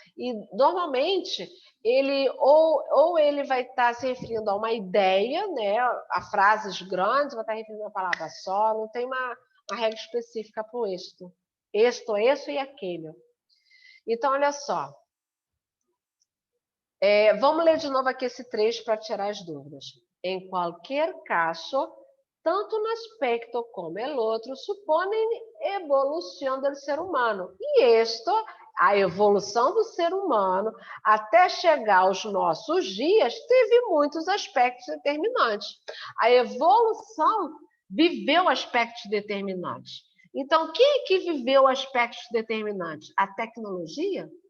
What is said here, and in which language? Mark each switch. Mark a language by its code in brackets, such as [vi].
[pt] E, normalmente, ele ou ele vai estar se referindo a uma ideia, né, a frases grandes, vai estar referindo a uma palavra só, não tem uma regra específica para o esto. Esto, isso e aquele. Então, olha só. Vamos ler de novo aqui esse trecho para tirar as dúvidas. [es] En cualquier caso, tanto un aspecto como el otro suponem [pt] evolução do ser humano. E esto, a evolução do ser humano, até chegar aos nossos dias, teve muitos aspectos determinantes. A evolução viveu aspectos determinantes. Então, quem é que viveu aspectos determinantes? A tecnologia?